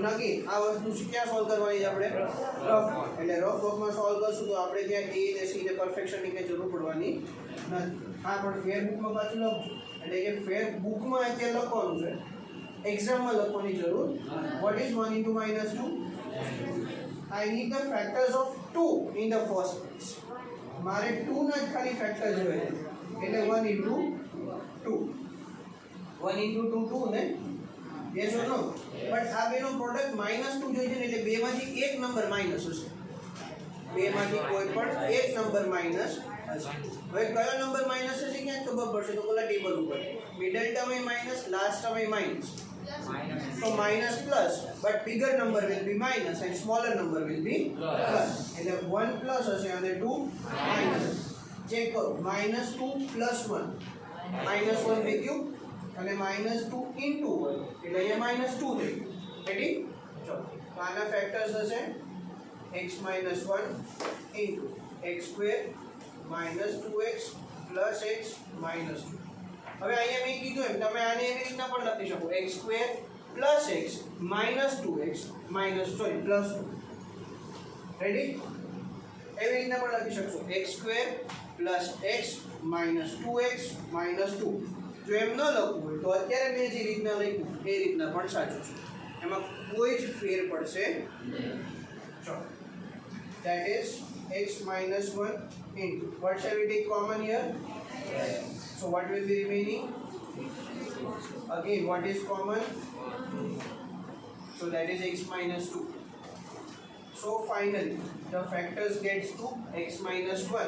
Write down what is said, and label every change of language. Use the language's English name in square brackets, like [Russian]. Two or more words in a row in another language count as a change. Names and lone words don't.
[Gujarati] નક્કી આ વસ્તુ ક્યાં સોલ્વ કરવાની છે આપણે? [English] rough work. [Gujarati] એટલે [English] rough work [Gujarati] સોલ્વ કરશું તો આપણે ત્યાં a ને c ને પરફેક્શનની કંઈ જરૂર પડવાની નથી. હા, પણ [English] fair book [Gujarati] પાછું લખજો. એટલે કે [English] fair book [Gujarati] અત્યારે લખવાનું છે, એક્ઝામમાં લખવાની જરૂર. [English] What is 1 into -2? I need the factors of 2 in the first place. [Gujarati] મારે 2 ના જ ખાલી ફેક્ટર જોઈએ છે, એટલે 1 into 2. [English] 1 into 2 2 ને? yes or no? [Gujarati] બટ આ બેનો પ્રોડક્ટ -2 જોઈએ છે ને, એટલે બેમાંથી એક નંબર માઈનસ હશે. બેમાંથી કોઈ પણ એક નંબર માઈનસ હશે. હવે કયો નંબર માઈનસ હશે ક્યાં ખબર પડશે તો પેલા ટેબલ ઉપર [English] middle term [Gujarati] એ માઈનસ, [English] last term [Gujarati] એ માઈનસ. [English] So minus plus, but bigger number will be minus and smaller number will be plus. [Gujarati] એટલે 1 plus હશે અને 2 minus. ચેક કરો, -2 plus 1, -1 થઈ ગયું અને -2 into 1 એટલે અહીંયા -2 થઈ ગયું. રેડી? ચલો, તો આના ફેક્ટર્સ હશે x - 1 [English] into x square minus 2x plus x minus 2. [Gujarati] હવે અહીંયા મેં કીધું એમ તમે આને એવી રીતના પણ લખી શકો, [English] x square plus x minus 2x minus plus 2. [Gujarati] રેડી? એવી રીતના પણ લખી શકશો, [English] x square plus x minus 2x minus 2. [Gujarati] જો એમ ન લખવું હોય તો અત્યારે મેં જે રીતના લખ્યું એ રીતના પણ સાચું છે, એમાં કોઈ જ ફેર પડશે. ચલો, [English] that is x minus 1 into, what shall we take common here? So what will be remaining? Again, what is common? So that is x minus 2. So finally, the factors gets to x minus 1.